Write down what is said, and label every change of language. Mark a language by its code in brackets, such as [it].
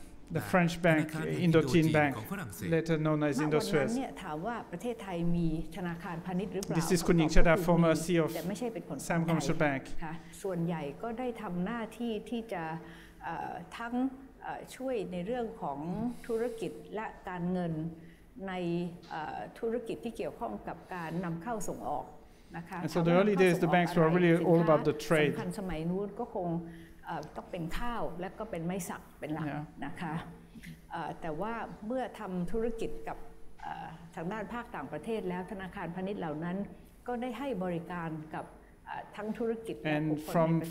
[en] the French bank, Indochine Bank, later known as Indosuez. This is คุณหญิงชดา former CEO of Siam Commercial Bank. [th] ส่วนใหญ่ก็ได้ทำหน้าที่ที่จะทั้งช่วยในเรื่องของธุรกิจและการเงินในธุรกิจที่เกี่ยวข้องกับการนำเข้าส่งออกนะคะ [en] And so the early days the banks were really all about the trade. [th] สำคัญสมัยนู้นก็คงต้องเป็นข้าวและก็เป็นไม้สักเป็นหลักนะคะแต่ว่าเมื่อทำธุรกิจกับทางด้านภาคต่างประเทศแล้วธนาคารพาณิชย์เหล่านั้นก็ได้ให้บริการกับทั้งธุรกิจและบุคคลในประเทศไทย